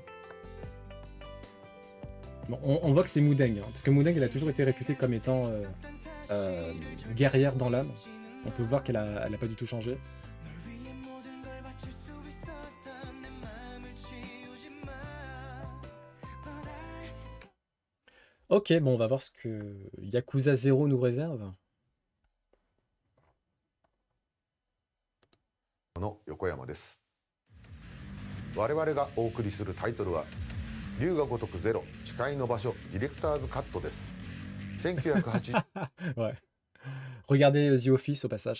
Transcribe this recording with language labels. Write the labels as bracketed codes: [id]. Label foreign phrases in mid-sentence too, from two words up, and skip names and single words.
[fr] Bon, on voit que c'est Moudeng, hein, parce que Moudeng elle a toujours été réputée comme étant guerrière dans l'âme. On peut voir qu'elle a pas du tout changé. Ok, bon, on va voir ce que Yakuza 0 nous réserve. [ja] の横山です。我々がお送りするタイトルは龍が如くゼロ誓いの場所ディレクターズカットです。1980 [fr] Ouais. Regardez The Office au passage.